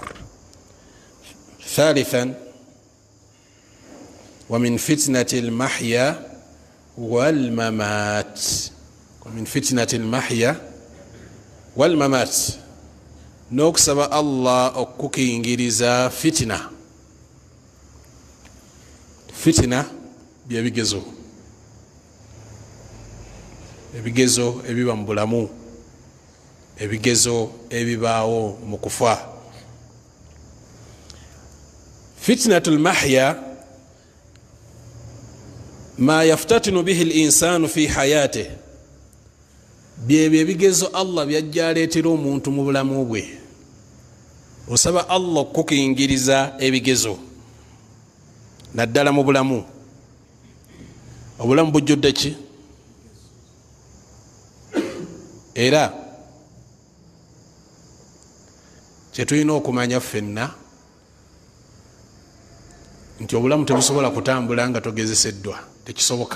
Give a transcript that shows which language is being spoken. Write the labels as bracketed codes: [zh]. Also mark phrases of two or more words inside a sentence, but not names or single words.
[ar] ثالثا ومن فتنة المحيا والممات, ومن فتنة المحيا والممات, [lg] n'okusaba Allah okukingiriza fitina. Fitina byebigezo, ebigezo ebiba mu bulamu, ebigezo ebibaawo mu kufa. [ar] فتنة المحيا ما يفتتن به الإنسان في حياته, [lg] byebyo ebigezo Allah byajja aleetera omuntu mu bulamu bwe. Osaba Allah okukingiriza ebigezo naddala mu bulamu. Obulamu bujjudde ki? Era kyetulina okumanya ffenna nti obulamu tebusobola kutambula nga togezeseddwa, tekisoboka.